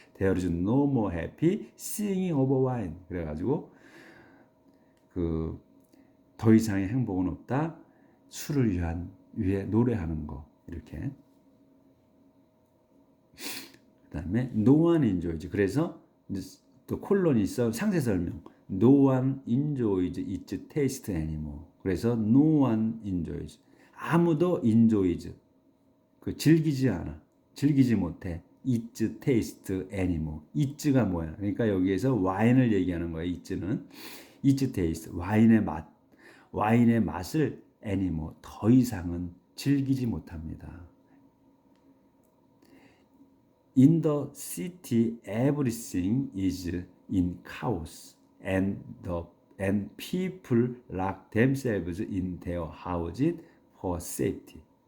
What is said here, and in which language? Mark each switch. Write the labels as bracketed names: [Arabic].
[English] There is no more happy singing over wine. [Korean] 그래가지고 그 더 이상의 행복은 없다. 술을 위해 노래하는 거 이렇게. 그다음에 [English] no one enjoys. [Korean] 그래서 또 콜론이 있어 상세 설명. [English] No one enjoys its taste anymore. [Korean] 그래서 [English] no one enjoys. [Korean] 아무도 enjoys. 그 즐기지 못해. [English] its taste anymore. it가 뭐야? [Korean] 그러니까 여기에서 와인을 얘기하는 거야. it는 [English] its taste. [Korean] 와인의 맛을 anymore. 더 이상은 즐기지 못합니다. [English] In the city, everything is in chaos, and people lock themselves in their houses for safety.